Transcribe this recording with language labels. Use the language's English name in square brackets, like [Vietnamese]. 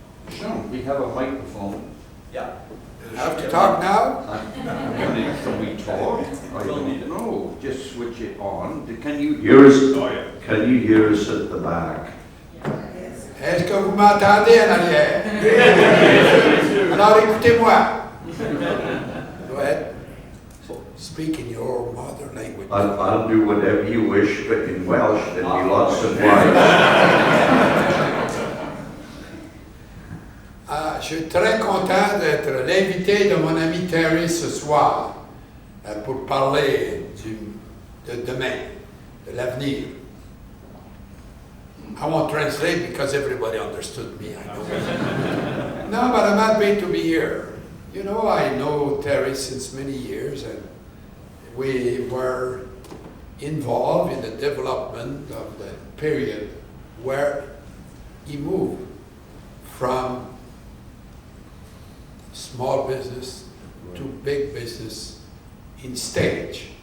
[English] Sean, we have a microphone. Yeah. Have to talk now? Can we talk? I We'll need it. don't know. Just switch it on. Can you hear us? Can you hear us at the back? [French] Est-ce que vous m'entendez en arrière? Alors écoutez-moi. [English] Go ahead. speak in your mother language. I'll do whatever you wish, but in Welsh there'll be lots of wives. [French] Je suis très content d'être l'invité de mon ami Terry ce soir pour parler de demain, de l'avenir. [English] I won't translate because everybody understood me, I know. No, but I'm happy to be here. You know, I know Terry since many years, and we were involved in the development of the period where he moved from small business to big business in stage